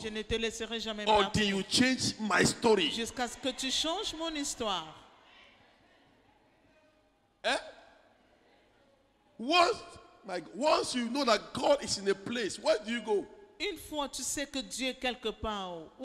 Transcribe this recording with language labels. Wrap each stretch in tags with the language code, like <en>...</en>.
<fr>Je ne te laisserai jamais</fr> <en>until</en> <fr>partir.</fr> <en>you change my story.</en> <fr>Jusqu'à ce que tu changes mon histoire. Eh?</fr> <en>Once you know that God is in a place, where do you go?</en> <fr>Une fois tu sais que Dieu est quelque part, où</fr>